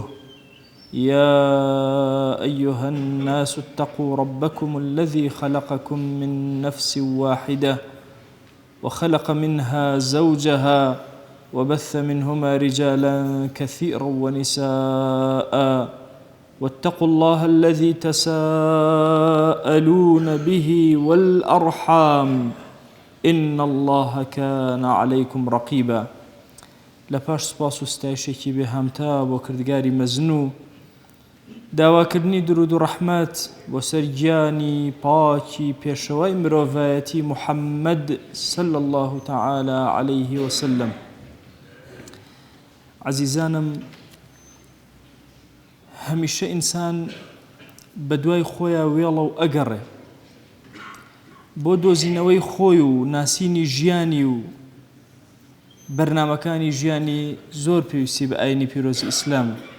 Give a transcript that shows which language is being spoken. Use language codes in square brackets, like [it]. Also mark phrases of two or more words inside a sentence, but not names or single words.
[ar] يا أيها الناس اتقوا ربكم الذي خلقكم من نفس واحدة وخلق منها زوجها وبث منهما رجالا كثيرا ونساء، واتقوا الله الذي تساءلون به والأرحام إن الله كان عليكم رقيبا. [ckb] لپاش سپاس و ستایشێکی بێهامتا بۆ کردگاری مەزنوو، داواکردنی درود و ڕەحمەت بۆ سەر گیانی پاکی پێشەوای مرۆڤایەتی محەممەد [ar] صلی الله تعالى عليه وسلم. [ckb] عزیزانم، هەمیشە ئینسان بەدوای خۆیان وێڵە و ئەگەڕێ بۆ دۆزینەوەی خۆی و ناسینی ژیانی و بەرنامەکانی ژیانی زۆر پێویستی بە ئاینی پیرۆزی ئیسلام.